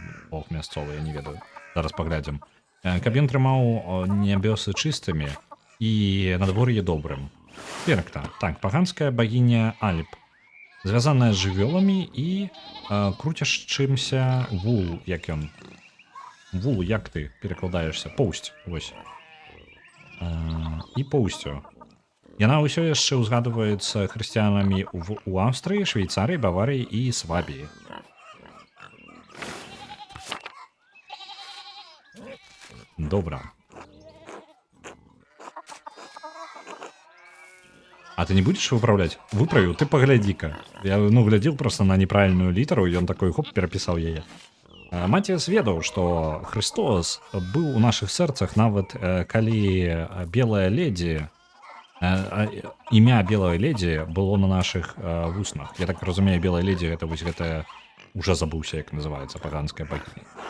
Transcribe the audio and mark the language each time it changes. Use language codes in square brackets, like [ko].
[be] бог мясцовы, я не ведаю. Зараз паглядзім. Каб ён трымаў нябёсы чыстымі і надвор'е добрым. Перкта. Так, паганская багіня Альп. Звязаная з жывёламі і круцяшчымся вул, як ён. Вул, як ты перакладаешся? Поўсць, вось. І поўсцю. Яна ўсё яшчэ ўзгадваецца хрысціянамі ў Аўстрыі, Швейцарыі, Баварыі і Свабіі. Добра. [ru] А ты не будешь выправлять? Выправил, ты погляди-ка. Я, глядел просто на неправильную литеру, и он такой, хоп, переписал ее. [be] Маціяс ведаў, што Христос быў у нашых сэрцах нават калі белая ледзі, імя белой ледзі было на нашых вуснах. Я так разумею, белая ледзі гэта вось гэтая, уже забыўся, як называецца, паганская багіня.